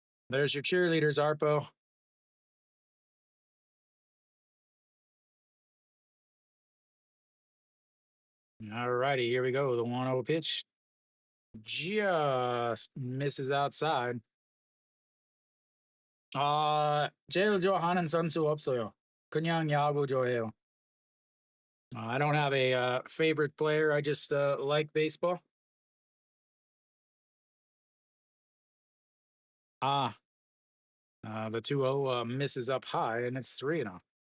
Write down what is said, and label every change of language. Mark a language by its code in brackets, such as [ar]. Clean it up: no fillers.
[en] There's your cheerleaders, Arpo. All righty, here we go. The 1-0 pitch just misses outside. [ko] 제일 좋아하는 선수 없어요. 그냥 야구 좋아해요. [en] I don't have a favorite player. I just like baseball. The 2-0 misses up high, and it's 3-0.